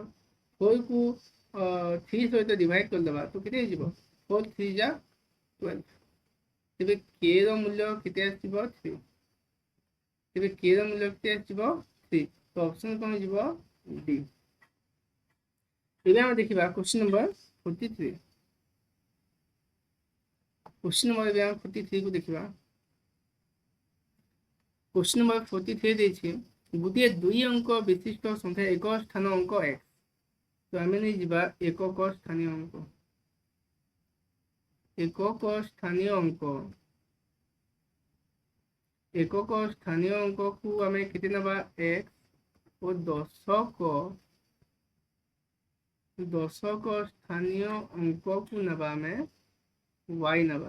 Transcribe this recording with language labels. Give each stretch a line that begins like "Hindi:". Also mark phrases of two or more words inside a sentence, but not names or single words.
Odia: 4 କୁ 3 ସହିତ ଡିଭାଇଡ୍ କରିଦେବା ତ କେତେ ହେଇଯିବ 4 3 ଯା 12। ତେବେ k ର ମୂଲ୍ୟ କେତେ ଆସିବ 3। ତେବେ k ର ମୂଲ୍ୟ କେତେ ଆସିବ 3। ତ ଅପସନ କ'ଣ ହେଇଯିବ ଡି। ଏବେ ଆମେ ଦେଖିବା
English: question number
Odia: 43।
English: question number
Odia: ଏବେ ଆମେ 43 କୁ ଦେଖିବା।
English: question number
Odia: 43 ଦେଇଛି ଗୋଟିଏ 2 ଅଙ୍କ ବିଶିଷ୍ଟ ସଂଖ୍ୟା ଏକ ସ୍ଥାନ ଅଙ୍କ x। ତ ଆମେ ନେଇଯିବା ଏକକ ସ୍ଥାନୀୟ ଅଙ୍କ। ଏକକ ସ୍ଥାନୀୟ ଅଙ୍କ ଏକକ ସ୍ଥାନୀୟ ଅଙ୍କକୁ ଆମେ କେତେ ନେବା x ଓ ଦଶକ ସ୍ଥାନୀୟ ଅଙ୍କକୁ ନେବା ଆମେ y ନେବା।